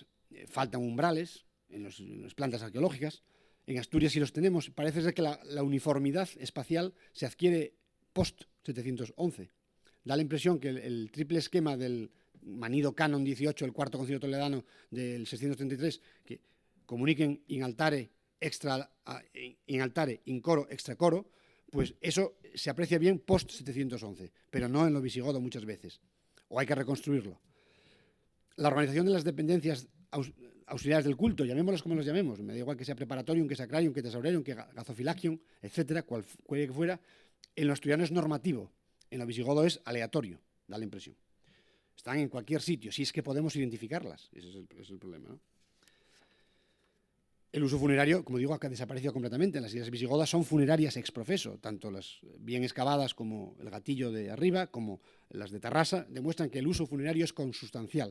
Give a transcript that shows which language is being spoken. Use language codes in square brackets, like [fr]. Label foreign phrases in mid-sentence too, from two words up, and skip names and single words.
[es] Faltan umbrales en las plantas arqueológicas. En Asturias sí los tenemos. Parece ser que la uniformidad espacial se adquiere post-711. Da la impresión que el triple esquema del manido canon 18, el cuarto concilio toledano del 633, que comuniquen [la] in altare, in coro, extra coro, [es] pues eso se aprecia bien post-711, pero no en lo visigodo muchas veces, o hay que reconstruirlo. La organización de las dependencias auxiliares del culto, llamémoslas como las llamemos, me da igual que sea preparatorium, que sacrarium, que tesaurerium, que gazofilacium, etcétera, cualquiera que fuera, en lo asturiano es normativo, en lo visigodo es aleatorio, da la impresión. Están en cualquier sitio, si es que podemos identificarlas, ese es el problema, ¿no? El uso funerario, como digo, ha desaparecido completamente. Las iglesias visigodas son funerarias ex profeso, tanto las bien excavadas como el Gatillo de arriba, como las de Tarrasa, demuestran que el uso funerario es consustancial.